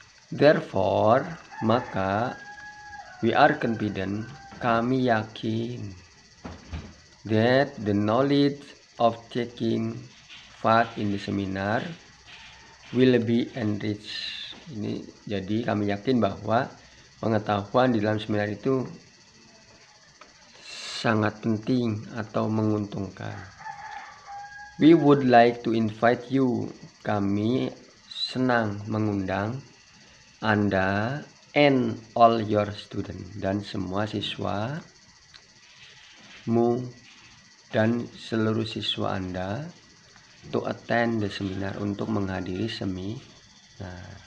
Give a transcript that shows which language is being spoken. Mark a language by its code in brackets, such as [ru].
[en] Therefore, maka we are confident, [id] kami yakin, [en] that the knowledge of taking part in the seminar will be enriched. [id] Ini jadi kami yakin bahwa pengetahuan di dalam seminar itu sangat penting atau menguntungkan. [en] We would like to invite you. [id] Kami senang mengundang Anda [en] and all your student, [id] dan semua siswamu dan seluruh siswa Anda [en] to attend the seminar, [id] untuk menghadiri seminar.